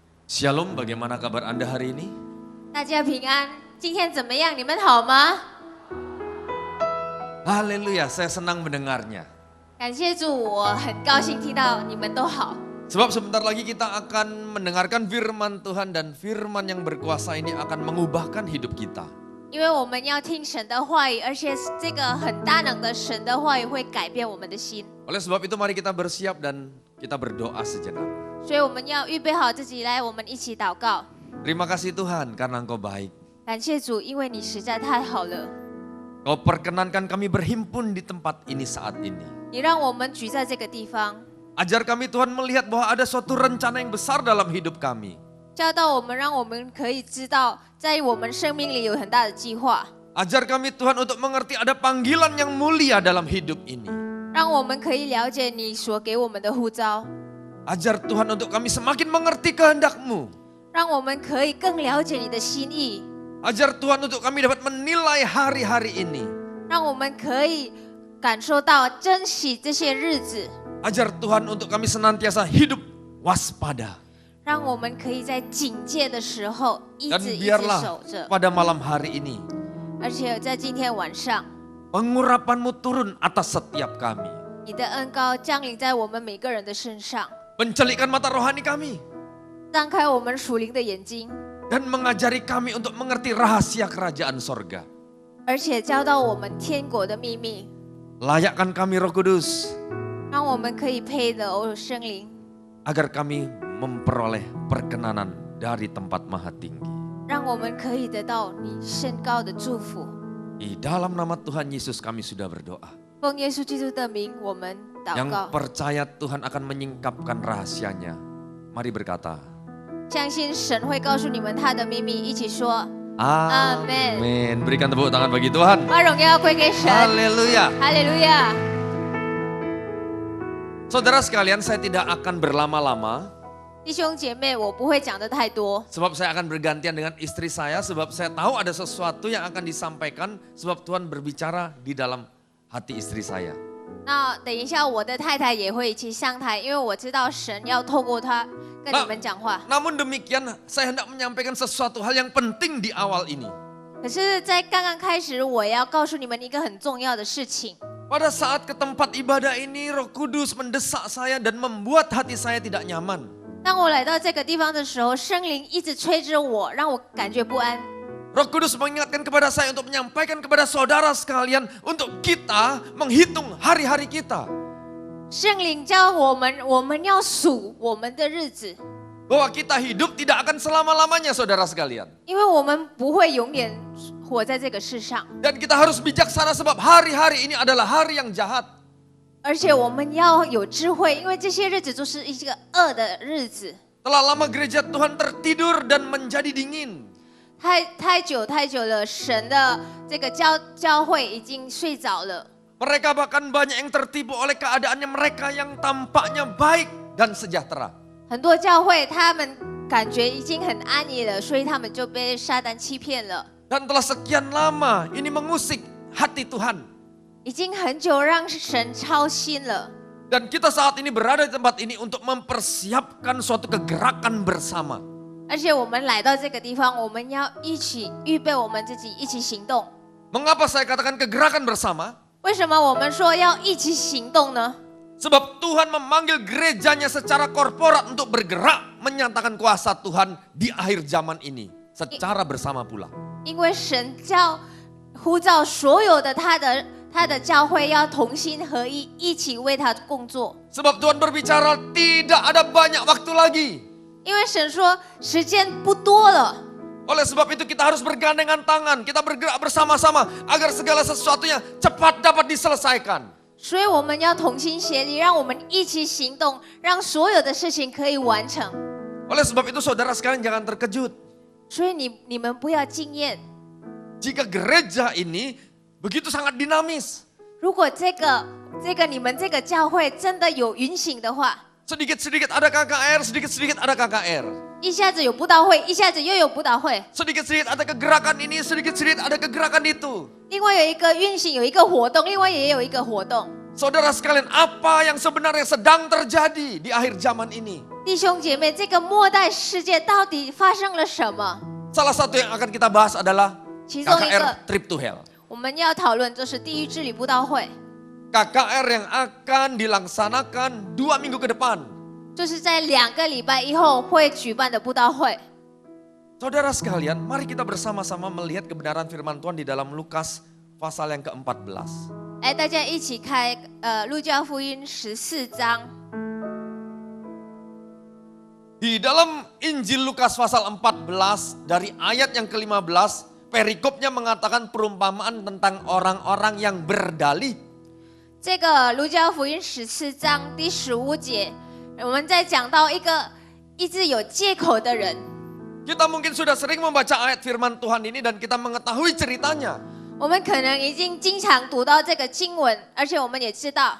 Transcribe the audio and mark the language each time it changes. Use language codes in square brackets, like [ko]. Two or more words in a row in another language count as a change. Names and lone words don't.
[id] Shalom, bagaimana kabar Anda hari ini? [zh] 大家平安，今天怎么样？你们好吗？ [id] Haleluya, saya senang mendengarnya. [zh] 感谢主，我很高兴听到你们都好。 [id] Sebab sebentar lagi kita akan mendengarkan firman Tuhan dan firman yang berkuasa ini akan mengubahkan hidup kita. [zh] 因为我们要听神的话语，而且这个很大能的神的话语会改变我们的心。 [id] Oleh sebab itu mari kita bersiap dan kita berdoa sejenak. [zh] 所以我们要预备好自己，来，我们一起祷告。 [id] Terima kasih Tuhan karena Engkau baik. [zh] 感谢主，因为你实在太好了。 [id] Kau perkenankan kami berhimpun di tempat ini saat ini. [zh] 你让我们举在这个地方， [id] Ajar kami Tuhan melihat bahwa ada suatu rencana yang besar dalam hidup kami. [zh] 教导我们，让我们可以知道，在我们生命里有很大的计划。 [id] Ajar kami Tuhan untuk mengerti ada panggilan yang mulia dalam hidup ini. [zh] 让我们可以了解你所给我们的呼召， [id] Ajar Tuhan untuk kami semakin mengerti kehendak-Mu. [zh] 让我们可以更了解你的心意， [id] Ajar Tuhan untuk kami dapat menilai hari-hari ini. [zh] 让我们可以感受到珍惜这些日子， [id] Ajar Tuhan untuk kami senantiasa hidup waspada. [zh] 让我们可以在警戒的时候一 [id] Dan [zh] 直 [id] biarlah [zh] 守着， [id] pada malam hari ini [zh] 而且在今天晚上， [id] pengurapan-Mu turun atas setiap kami. [zh] 你的恩膏降临在我们每个人的身上， [id] Pencelikan mata rohani kami. [zh] 张开我们属灵的眼睛， [id] Dan mengajari kami untuk mengerti rahasia kerajaan sorga. [zh] 而且教导我们天国的秘密， [id] Layakkan kami Roh Kudus [zh] 让我们可以配得哦圣灵， [id] agar kami memperoleh perkenanan dari tempat maha tinggi. [zh] 让我们可以得到你升高的祝福。 [id] Di dalam nama Tuhan Yesus kami sudah berdoa. [zh] 奉耶稣基督的名，我们祷 [id] Yang [zh] 告。 [id] percaya Tuhan akan menyingkapkan rahasianya. Mari berkata. [zh] 相信神会告诉你们他的秘密，一起说 [id] Amin. Berikan tepuk tangan bagi Tuhan. [zh] 把荣耀归给神。 [id] Haleluya. [zh] 哈利路亚！ [id] Saudara sekalian, saya tidak akan berlama-lama. [zh] 弟兄姐妹，我不会讲的太多， [id] Sebab saya akan bergantian dengan istri saya. Sebab saya tahu ada sesuatu yang akan disampaikan. Sebab Tuhan berbicara di dalam hati istri saya. [zh] 那等一下我的太太也会一起上台，因为我知道神要透过她跟你们讲话。 [id] Namun demikian, saya hendak menyampaikan sesuatu hal yang penting di awal ini. [zh] 可是，在刚刚开始，我要告诉你们一个很重要的事情。 [id] Pada saat ke tempat ibadah ini, Roh Kudus mendesak saya dan membuat hati saya tidak nyaman. [zh] 当我来到这个地方的时候，圣灵一直催着我，让我感觉不安。 [id] Roh Kudus mengingatkan kepada saya untuk menyampaikan kepada saudara sekalian untuk kita menghitung hari-hari kita. [zh] 圣灵教我们要数我们的日子， [id] Bahwa kita hidup tidak akan selama-lamanya saudara sekalian. [zh] 因为我们不会永远活在这个世上。 [id] Dan kita harus bijaksana sebab hari-hari ini adalah hari yang jahat. [zh] 而且我们要有智慧，因为这些日子都是一个恶的日子。 [id] Telah lama gereja Tuhan tertidur dan menjadi dingin. [zh] 太久了，神的这个教会已经睡着了。 [id] Mereka bahkan banyak yang tertipu oleh keadaannya mereka yang tampaknya baik dan sejahtera. [zh] 很多教会他们感觉已经很安逸了，所以他们就被撒旦欺骗了。 [id] Dan telah sekian lama ini mengusik hati Tuhan. [zh] 已经很久让神操心了。 [id] Dan kita saat ini berada di tempat ini untuk mempersiapkan suatu kegerakan bersama. [zh] 而且我们来到这个地方，我们要一起预备我们自己，一起行动。 [id] Mengapa saya katakan kegerakan bersama? [zh] 为什么我们说要一起行动呢？ [id] Sebab Tuhan memanggil gerejanya secara korporat untuk bergerak menyatakan kuasa Tuhan di akhir zaman ini. Secara bersama pula. [zh] 因为神呼召所有的他的教会要同心合一，一起为他工作。 [id] Sebab Tuhan berbicara tidak ada banyak waktu lagi. [zh] 因为神说时间不多了， [id] Oleh sebab itu kita harus bergandengan tangan. Kita bergerak bersama-sama agar segala sesuatunya cepat dapat diselesaikan. [zh] 所以我们要同心协力，让我们一起行动，让所有的事情可以完成。 [id] Oleh sebab itu saudara sekalian jangan terkejut. [zh] 所以你们不要惊艳， [id] Jika gereja ini begitu sangat dinamis. [zh] 如果你们这个教会真的有允醒的话， [id] Sedikit-sedikit ada KKR, sedikit-sedikit ada KKR. [zh] 一下子有布道会，一下子又有布道会， [id] Sedikit-sedikit ada kegerakan ini, sedikit-sedikit ada kegerakan itu. [zh] 另外有一个运行，有一个活动，另外也有一个活动。 [id] Saudara sekalian, apa yang sebenarnya sedang terjadi di akhir zaman ini? [zh] 弟兄姐妹，这个末代世界到底发生了什么？ [id] Salah satu yang akan kita bahas adalah [zh] 其中一 KKR 个 Trip to Hell. 我们要讨论就是地狱治理布道会， [id] KKR yang akan dilaksanakan 2 minggu ke depan. [zh] 就是在2个礼拜以后会举办的布道会。 [id] Saudara sekalian, mari kita bersama-sama melihat kebenaran firman Tuhan di dalam Lukas pasal yang ke-14. [zh] 来，大家一起开路加福音14章。 [id] Di dalam Injil Lukas pasal 14 dari ayat yang ke-15, perikopnya mengatakan perumpamaan tentang orang-orang yang berdalih. [zh] 这个路加福音14章第15节，我们在讲到一直有借口的人。 [id] Kita mungkin sudah sering membaca ayat firman Tuhan ini dan kita mengetahui ceritanya. [zh] 我们可能已经经常读到这个经文，而且我们也知道。